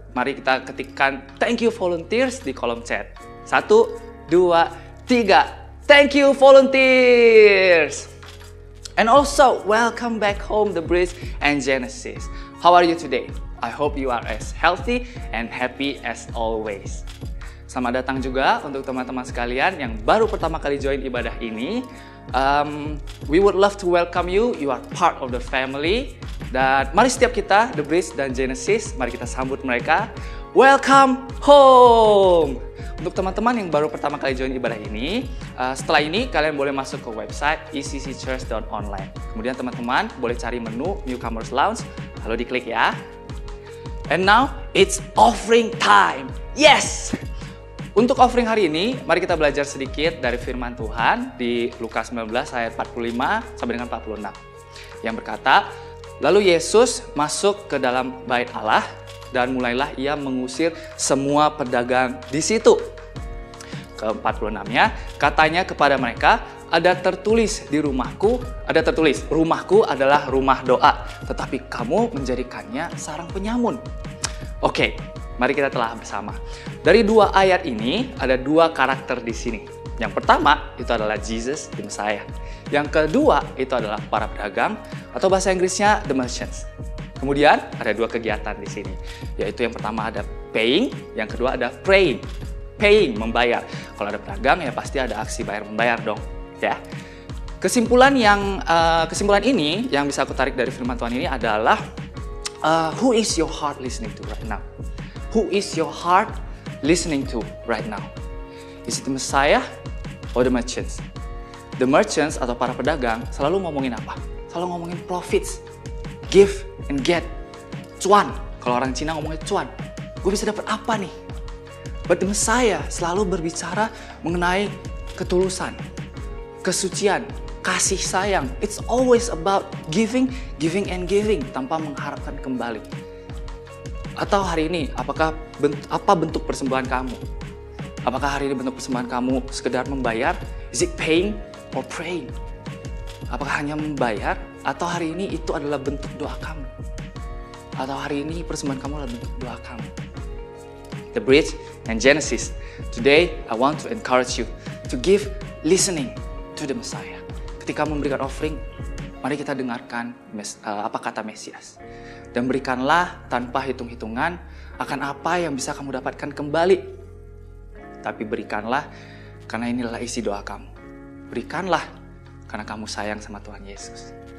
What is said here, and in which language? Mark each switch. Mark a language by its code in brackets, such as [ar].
[id] Mari kita ketikkan [en] thank you volunteers [id] di kolom chat. 1, 2, 3. [en] Thank you volunteers. And also, welcome back home The Bridge and Genesis. How are you today? I hope you are as healthy and happy as always. [id] Selamat datang juga untuk teman-teman sekalian yang baru pertama kali join ibadah ini. [en] We would love to welcome you. You are part of the family. [id] Dan mari setiap kita, The Bridge dan Genesis, mari kita sambut mereka. [en] Welcome home! [id] Untuk teman-teman yang baru pertama kali join ibadah ini, setelah ini kalian boleh masuk ke website eccchurch.online. Kemudian teman-teman boleh cari menu Newcomers Lounge, lalu diklik ya. [en] And now, it's offering time. Yes! [id] Untuk offering hari ini, mari kita belajar sedikit dari firman Tuhan di Lukas 19 ayat 45 sampai dengan 46. Yang berkata, lalu Yesus masuk ke dalam bait Allah dan mulailah ia mengusir semua pedagang di situ. Ke 46-nya, katanya kepada mereka, ada tertulis di rumahku, rumahku adalah rumah doa, tetapi kamu menjadikannya sarang penyamun. Oke, mari kita telah bersama. Dari 2 ayat ini ada 2 karakter di sini. Yang pertama itu adalah Jesus, the Messiah. Yang kedua itu adalah para pedagang atau bahasa Inggrisnya [en] the merchants. [id] Kemudian ada 2 kegiatan di sini, yaitu yang pertama ada paying, yang kedua ada praying. Paying, membayar. Kalau ada pedagang ya pasti ada aksi bayar membayar dong, ya. Kesimpulan ini yang bisa aku tarik dari firman Tuhan ini adalah [en] who is your heart listening to right now? Who is your heart listening to right now? Is it the Messiah or the merchants? The merchants [id] atau para pedagang selalu ngomongin apa? Selalu ngomongin profits, [en] give and get, [id] cuan. Kalau orang Cina ngomongin cuan, gue bisa dapat apa nih? But the Messiah selalu berbicara mengenai ketulusan, kesucian, kasih sayang. [en] It's always about giving and giving [id] tanpa mengharapkan kembali. Atau hari ini, apa bentuk persembahan kamu? Apakah hari ini bentuk persembahan kamu sekedar membayar? [en] Is it paying or praying? [id] Apakah hanya membayar? Atau hari ini itu adalah bentuk doa kamu? Atau hari ini persembahan kamu adalah bentuk doa kamu? [en] The Bridge and Genesis. Today, I want to encourage you to give listening to the Messiah. [id] Ketika memberikan offering, mari kita dengarkan apa kata Mesias. Dan berikanlah tanpa hitung-hitungan akan apa yang bisa kamu dapatkan kembali. Tapi berikanlah karena inilah isi doa kamu. Berikanlah karena kamu sayang sama Tuhan Yesus.